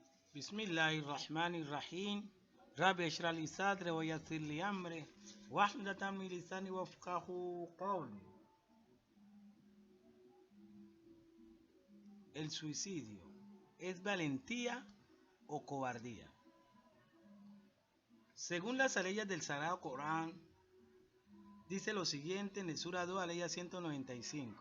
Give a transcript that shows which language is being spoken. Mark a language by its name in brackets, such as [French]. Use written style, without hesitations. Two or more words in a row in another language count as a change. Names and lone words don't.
[Arabic] بسم الله الرحمن الرحيم رب اشرح لي صدري ويسر لي أمري واحلل عقدة من لساني وافقهوا قولي. [Spanish] El suicidio, ¿es valentía o cobardía? Según las leyes del Sagrado Corán, dice lo siguiente en el Sura 2, aleya 195.